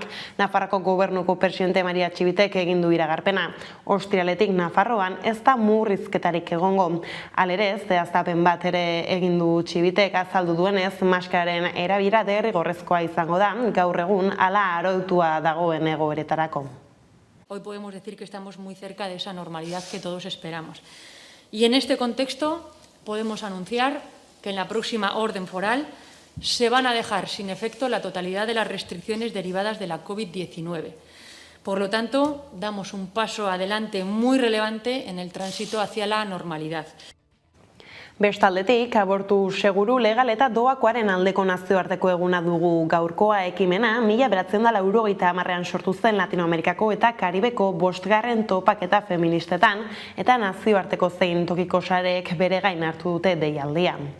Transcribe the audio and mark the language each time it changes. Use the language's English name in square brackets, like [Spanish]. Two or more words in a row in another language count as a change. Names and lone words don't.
[Basque] Nafarroko gobernuko presidente Maria Txibitek egin du iragarpena. Ostiraletik Nafarroan ez da murrizketarik egongo. Halere, zehaztapen bat ere egin du Txibitek azaldu duenez, maskararen erabilera derrigorrezkoa izango da, gaur egun hala arautua dagoen egoeretarako. [Spanish] Hoy podemos decir que estamos muy cerca de esa normalidad que todos esperamos. Y en este contexto podemos anunciar que en la próxima orden foral se van a dejar sin efecto la totalidad de las restricciones derivadas de la COVID-19. Por lo tanto, damos un paso adelante muy relevante en el tránsito hacia la normalidad. [Basque] Bestaldetik, abortu seguru legal eta doakoaren aldeko nazioarteko eguna dugu gaurkoa ekimena, 1990ean sortu zen Latinoamerikako eta Karibeko 5. topaketa feministetan eta nazioarteko zein tokiko sareek bere gain hartu dute deialdia.